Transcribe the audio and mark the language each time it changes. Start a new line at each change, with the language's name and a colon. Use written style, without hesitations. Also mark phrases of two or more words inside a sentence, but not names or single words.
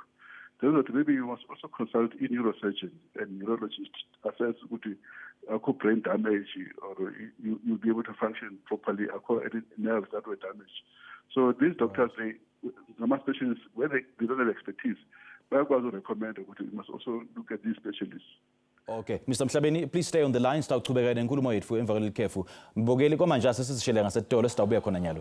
English: Maybe you must also consult a neurosurgeon and neurologist, assess brain damage, or you'll be able to function properly according to nerves that were damaged. So these doctors, some specialists, where they don't have expertise, but I also recommend that you must also look at these specialists. Okay, Mr. Mhlabeni, please stay on the line.
Swati: Sitawuqhubeka nenkulumo yethu emva kwelekhefu. Mbokeli kwamanje sesisishele ngasetolo sitawubuya khona nyalo.